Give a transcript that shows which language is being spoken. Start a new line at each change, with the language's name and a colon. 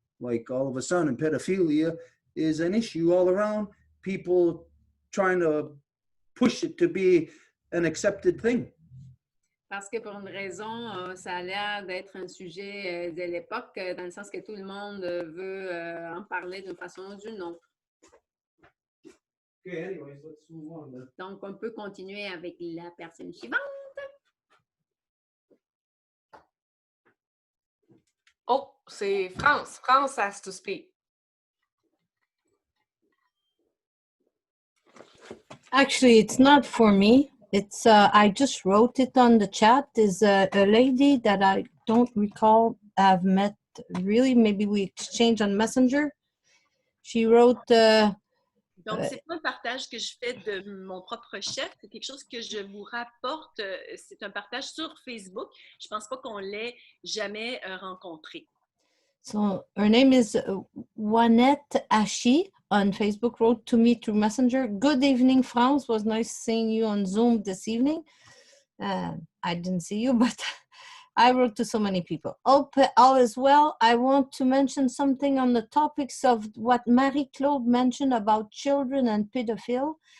English: Like all of a sudden, pedophilia is an issue all around. People trying to push it to be an accepted thing.
French: Parce que pour une raison, ça a l'air d'être un sujet de l'époque, dans le sens que tout le monde veut en parler d'une façon ou d'une autre.
English: Okay, anyways, let's move on then.
French: Donc, on peut continuer avec la personne suivante. Oh, c'est France.
English: France has to speak. Actually, it's not for me. It's I just wrote it on the chat. Is a lady that I don't recall I've met really. Maybe we exchanged on Messenger. She wrote.
French: Donc, c'est pas un partage que je fais de mon propre chef, c'est quelque chose que je vous rapporte. C'est un partage sur Facebook. Je pense pas qu'on l'ait jamais rencontré.
English: So her name is Juanette Ashi on Facebook, wrote to me through Messenger. Good evening, France. Was nice seeing you on Zoom this evening. I didn't see you, but I wrote to so many people. All is well. I want to mention something on the topics of what Marie-Claude mentioned about children and pedophile.